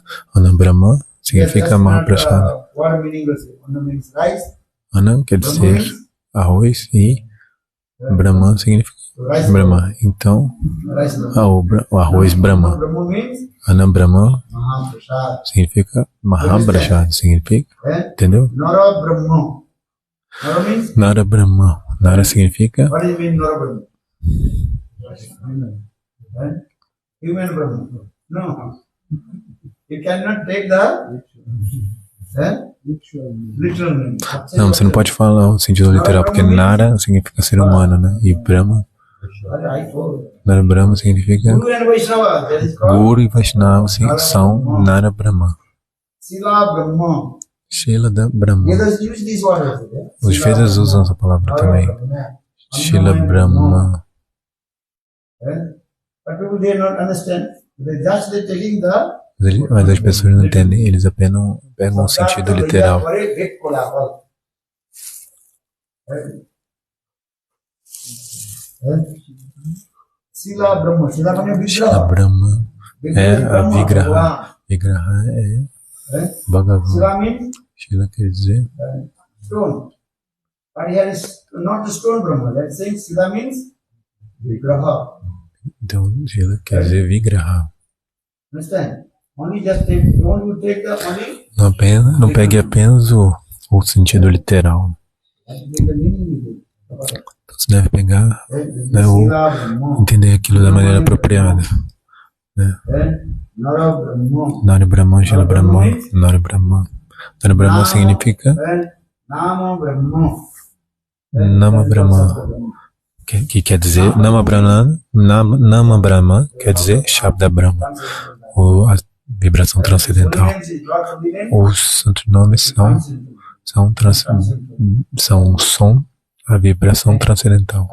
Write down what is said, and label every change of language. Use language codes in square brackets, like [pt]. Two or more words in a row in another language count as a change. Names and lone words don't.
[pt] Anna Brahma significa Mahaprasada. Anna quer dizer arroz e Brahma significa Brahma. Então, o arroz Brahma. Anna Brahma significa Mahaprasada, significa, entendeu? Nara Brahma. Nara significa [en] human Brahma. No. You cannot take the literal meaning. [pt] Não, você não pode falar o sentido literal, porque Nara significa ser humano, né? E Brahma, Nara Brahma significa Guru e Vaishnava são Nara Brahma. Shila da Brahma. Os Vedas usam essa palavra também. Shila Brahma. Mas as pessoas não entendem, eles apenas pegam o sentido literal. Shila Brahma é a Vigraha. Vigraha é Bhagavan. Shila quer dizer [en] stone. But here is not the stone Brahma. Let's say Shila means Vigraha. [pt] Então, Shila quer dizer Vigraha. [en] Understand? Only just take, don't you take the only. [pt] Não pegue apenas o sentido literal. [en] The meaning is it. [pt] Então você deve pegar, né, ou entender aquilo da maneira apropriada. Né? Nara Brahman, Shila Brahman, Nara Brahman. Nara Brahman significa Nama Brahman, que quer dizer Nama Brahman quer dizer Shabda Brahma, ou a vibração transcendental. Os santos nomes são som, a vibração transcendental.